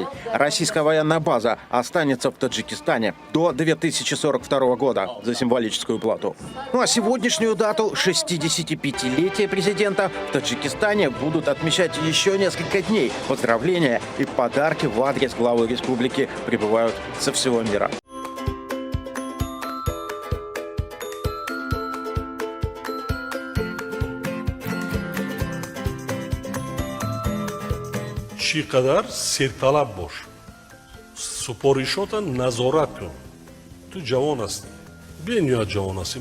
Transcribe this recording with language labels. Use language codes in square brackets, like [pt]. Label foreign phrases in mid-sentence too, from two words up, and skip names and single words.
[ru] Российская военная база останется в Таджикистане до 2042 года за символическую плату. Ну а сегодняшнюю дату, 65-летие президента, в Таджикистане будут отмечать еще несколько дней. Поздравления и подарки в адрес главы республики прибывают со всего мира. [tg] چی قدر سرطلب باش سپارشاتا نظارت کن تو جوان هستی بین یا جوان هستی